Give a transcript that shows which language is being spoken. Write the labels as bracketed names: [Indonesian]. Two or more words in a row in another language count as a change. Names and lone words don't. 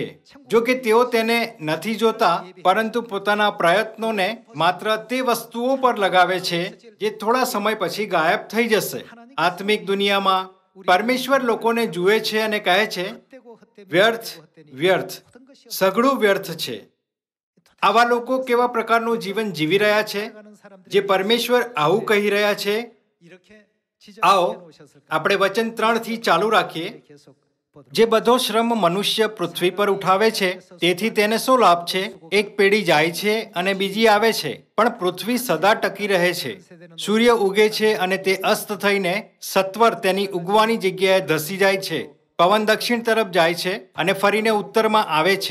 [Gujarati] જો કે તેઓ તેને નથી જોતા, પરંતુ પોતાના પ્રયત્નોને માત્ર તે વસ્તુઓ પર લગાવે છે જે થોડા સમય પછી ગાયબ થઈ જશે. આત્મિક દુનિયામાં પરમેશ્વર લોકોને જુએ છે અને કહે છે, વ્યર્થ, વ્યર્થ, સઘળું વ્યર્થ છે. આવા લોકો કેવા પ્રકારનું જીવન જીવી રહ્યા છે જે પરમેશ્વર આવું કહી રહ્યા છે? [Korean] 이렇게 [Gujarati] આવો [Korean] 지적해 놓으셨을까? [Gujarati] આપણે વચન 3 થી ચાલુ રાખીએ. [Korean] 계속 보도록 [Gujarati] જે બધો શ્રમ મનુષ્ય પૃથ્વી પર ઉઠાવે છે તેથી તેને શું લાભ છે? એક પેઢી જાય છે અને બીજી આવે છે, પણ પૃથ્વી સદા ટકી રહે છે. સૂર્ય ઉગે છે અને તે અસ્ત થઈને સત્વર તેની ઉગવાની જગ્યાએ ધસી જાય છે. પવન દક્ષિણ તરફ જાય છે અને ફરીને ઉત્તરમાં આવે છે.